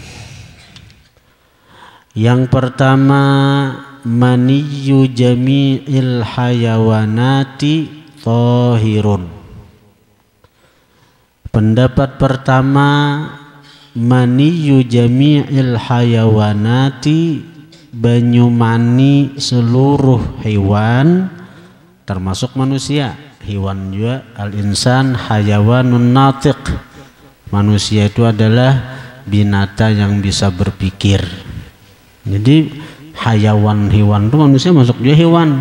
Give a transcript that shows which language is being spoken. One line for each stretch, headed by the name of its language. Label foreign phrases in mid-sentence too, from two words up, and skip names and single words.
Arabic: Yang pertama, maniyyu jami'il hayawanati thahirun.
Indonesian: Pendapat pertama,
Arabic: maniyyu jami'il hayawanati,
Indonesian: banyu mani seluruh hewan termasuk manusia. Hewan juga
Arabic: al-insan hayawanun natiq.
Indonesian: Manusia itu adalah binatang yang bisa berpikir. Jadi hewan itu manusia masuk juga hewan.